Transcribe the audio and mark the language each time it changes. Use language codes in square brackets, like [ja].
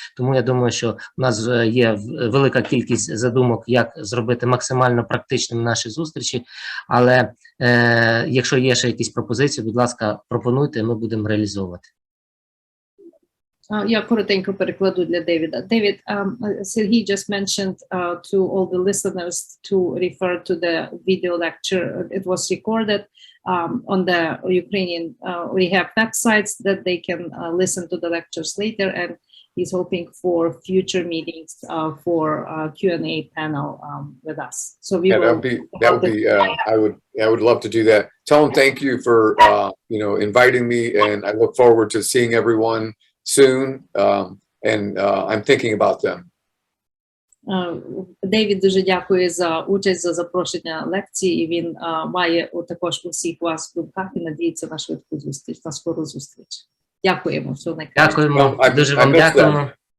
[uk] Тому я думаю, що у нас є велика кількість задумок, як зробити максимально практичним наші зустрічі, але якщо є ще якісь пропозиції, будь ласка, пропонуйте, ми будемо реалізовувати. Я коротенько перекладу для Девіда. [en] David, Serhi just mentioned to all the listeners to refer to the video lecture. It was recorded on the Ukrainian rehab websites that they can listen to the lectures later, and he's hoping for future meetings for Q&A panel with us. So we that would be I would love to do that. Tell them thank you for inviting me, and I look forward to seeing everyone soon. And I'm thinking about them. [uk] Девід дуже дякує за участь, за запрошення лекції, і він має також усіх вас в думках і надіється на швидку зустріч, на скору зустріч. Дякуємо, все найкраще. Дякуємо, дуже вам дякуємо.